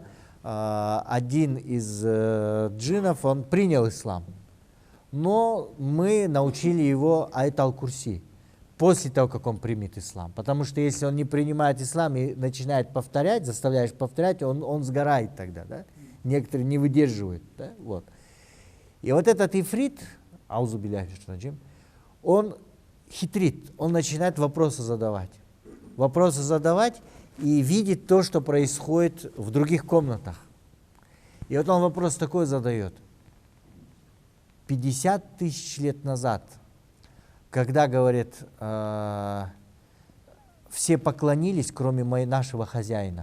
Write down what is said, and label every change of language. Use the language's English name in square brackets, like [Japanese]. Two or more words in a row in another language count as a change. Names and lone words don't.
[Russian] Один из джиннов, он принял ислам, но мы научили его аят аль-Курси после того, как он примет ислам. Потому что если он не принимает ислам и начинает повторять, заставляешь повторять, он сгорает тогда. Да? Некоторые не выдерживают. Да? Вот. И вот этот ифрит, [Arabic] أعوذ بالله, [Russian] он хитрит, он начинает вопросы задавать. Вопросы задавать и видит то, что происходит в других комнатах. И вот он вопрос такой задает. 50 тысяч лет назад, когда, говорит, все поклонились, кроме нашего хозяина.